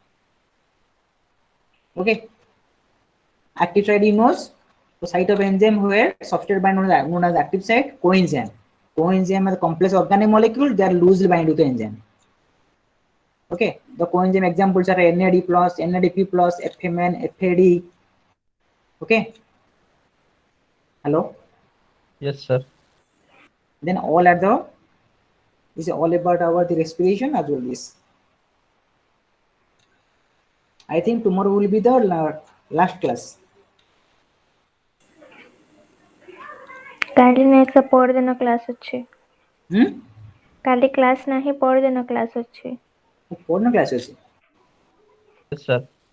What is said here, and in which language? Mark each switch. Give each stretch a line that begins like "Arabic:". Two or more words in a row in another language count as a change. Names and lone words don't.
English: okay active site you knows the site of enzyme where substrate bind known as active site coenzyme are the complex organic molecule they are loosely bind to the enzyme okay the coenzyme examples are NAD plus NADP plus FMN FAD okay hello Yes, sir. then all are the this is all about our the respiration as well this I think tomorrow will be the last class.
Odia: କାଲି ନେକ୍ସଟ ପରଦିନ କ୍ଲାସ୍ ଅଛି। Hmm? କାଲି କ୍ଲାସ୍ ନାହିଁ, ପରଦିନ କ୍ଲାସ୍ ଅଛି। ପରଦିନ କ୍ଲାସ୍ ଅଛି?
English: Yes, sir.